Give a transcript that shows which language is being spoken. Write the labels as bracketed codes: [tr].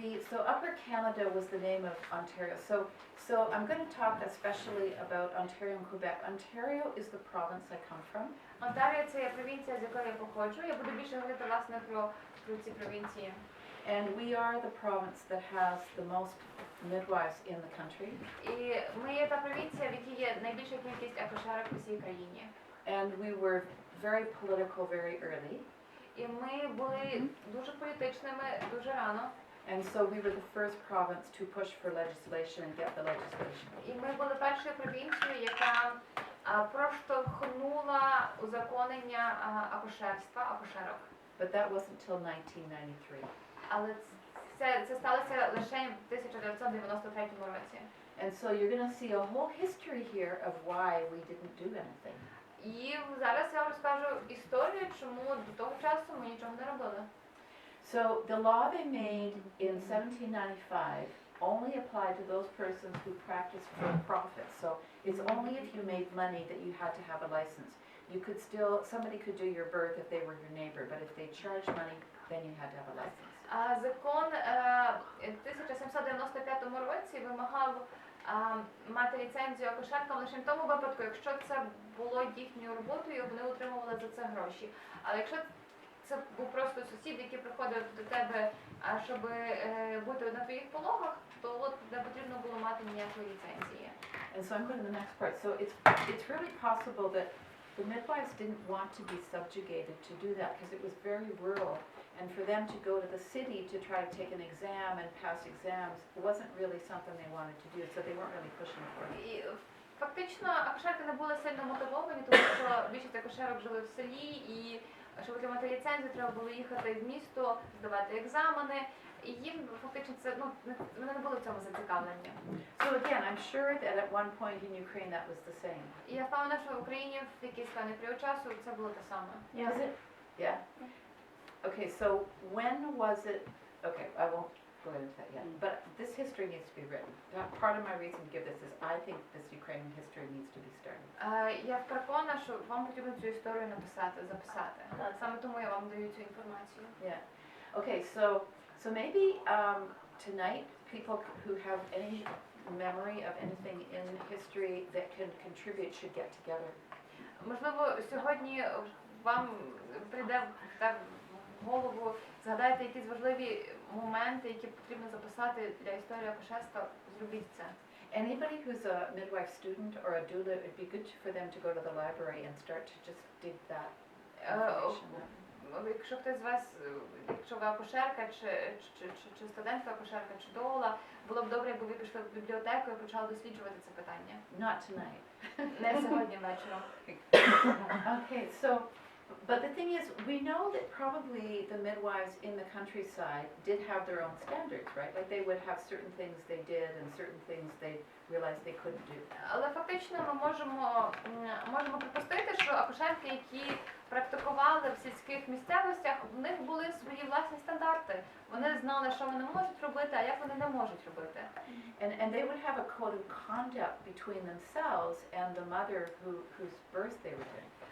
[en] So Upper Canada was the name of Ontario. So I'm going to talk especially about Ontario and Quebec. Ontario is the province I come from. [uk] Онтаріо – це є провінція, з якої я походжу. Я буду більше говорити, власне, про ці провінції. [en] And we are the province that has the most midwives in the country. [uk] І ми є та провінція, в якій є найбільша кількість акушерок у всій країні. [en] And we were very political very early. [uk] І ми були дуже політичними дуже рано. [en] And so we were the first province to push for legislation and get the legislation. [uk] І ми були першою провінцією, яка проштовхнула узаконення акушерства, акушерок. [en] But that wasn't till 1993. [uk] Але це сталося лише в 1993 році. [en] And so you're going to see a whole history here of why we didn't do anything. [uk] І зараз я вам розкажу історію, чому до того часу ми нічого не робили. [en] So the law they made in 1795 only applied to those persons who practiced for profit. So it's only if you made money that you had to have a license. You could still, somebody could do your birth if they were your neighbor, but if they charged money, then you had to have a license. [uk] Закон в 1795 році вимагав мати ліцензію акушеркам лише в тому випадку, якщо це було їхньою роботою, вони отримували за це гроші. Але якщо це був просто сусід, який приходив до тебе, щоб бути на твоїх пологах, то от не потрібно було мати ніякої ліцензії. [en] And so I'm going to the next part. So it's really possible that the midwives didn't want to be subjugated to do that because it was very rural. And for them to go to the city to try to take an exam and pass exams wasn't really something they wanted to do, so they weren't really pushing for it. [uk] І фактично акушерки не були сильно мотивовані, тому що більшість акушерок жили в селі, і щоб отримати ліцензію, треба було їхати в місто, здавати екзамени. І їм фактично це, вони не були в цьому зацікавлені. [en] So again, I'm sure that at one point in Ukraine that was the same. [uk] І я впевнена, що в Україні в якийсь певний період часу це було те саме. [en] Is it? Yeah. Okay, so when was it? Okay, I won't go into that yet. But this history needs to be written. Part of my reason to give this is I think this Ukrainian history needs to be started. [uk] Я переконана, що вам потрібно цю історію записати. Саме тому я вам даю цю інформацію. [en] Yeah. Okay, so maybe tonight people who have any memory of anything in history that can contribute should get together. [uk] Можливо, сьогодні вам прийде в голову, згадайте якісь важливі моменти, які потрібно записати для історії акушерства, зробіть це. [en] Anybody who's a midwife student or a doula, it'd be good for them to go to the library and start to just dig that information up. [uk] Якщо хтось з вас, якщо ви акушерка, чи студентка акушерка, чи доула, було б добре, якби ви пішли в бібліотеку і почали досліджувати це питання. [en] Not tonight. [uk] Не сьогодні вечором. [en] Okay, so, but the thing is, we know that probably the midwives in the countryside did have their own standards, right? Like they would have certain things they did and certain things they realized they couldn't do. [uk] Але фактично ми можемо припустити, що акушерки, які практикували в сільських місцевостях, в них були свої власні стандарти. Вони знали, що вони можуть робити, а як вони не можуть робити. [en] And they would have a code of conduct between themselves and the mother whose birth they were doing.